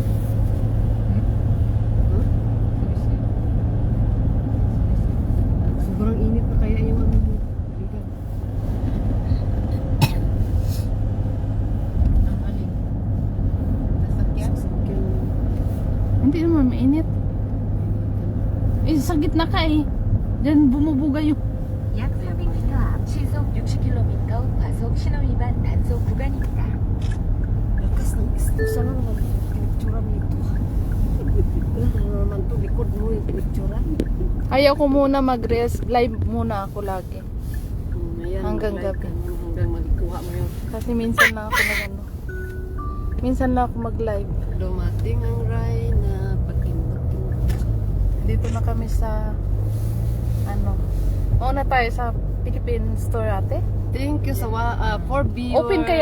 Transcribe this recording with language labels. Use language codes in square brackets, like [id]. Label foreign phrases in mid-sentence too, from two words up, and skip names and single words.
[tl] Sobrang init na kaya yung ano mo. Bigat. ang alin? Sasakyan? Sasakyan. Hindi naman mainit. Eh, sa gitna ka eh. Diyan bumubuga yung... [ko] 약 300m 앞 시속 60km 과속 신호위반 단속 구간입니다. [tl] Lakas ng isto. Sana naman pinicturan nito. Ano naman to? Likod mo yung pinicturan. Ayaw ko muna mag-rest. Live muna ako lagi. Ayan, Hanggang mag-like gabi. ka na, hanggang magkuha mo yung Kasi minsan lang ako mag-ano. Minsan lang ako mag-live. dumating ang Rhina. Pagkindot-kindot. Dito na kami sa... Ano? Mauna tayo sa Philippine store ate. [en] Thank you [tl] sa for viewers. Open kaya